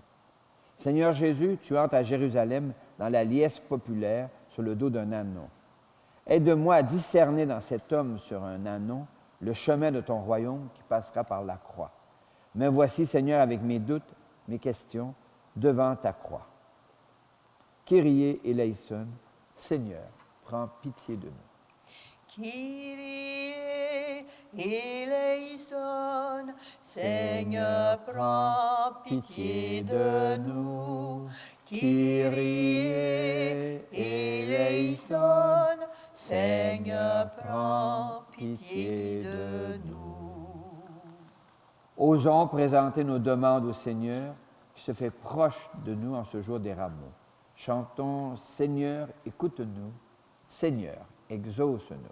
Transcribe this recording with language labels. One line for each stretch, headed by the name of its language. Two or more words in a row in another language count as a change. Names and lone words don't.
French: Seigneur Jésus, tu entres à Jérusalem dans la liesse populaire sur le dos d'un ânon. Aide-moi à discerner dans cet homme sur un ânon le chemin de ton royaume qui passera par la croix. Me voici, Seigneur, avec mes doutes, mes questions, devant ta croix.
Greek: Κύριε ελέησον,
French: Seigneur, prends pitié de nous.
Greek: Κύριε ελέησον,
French: Seigneur, prends pitié de nous.
Greek: Κύριε ελέησον,
French: Seigneur, prends pitié de nous. Osons présenter nos demandes au Seigneur qui se fait proche de nous en ce jour des rameaux. Chantons, Seigneur, écoute-nous. Seigneur, exauce-nous.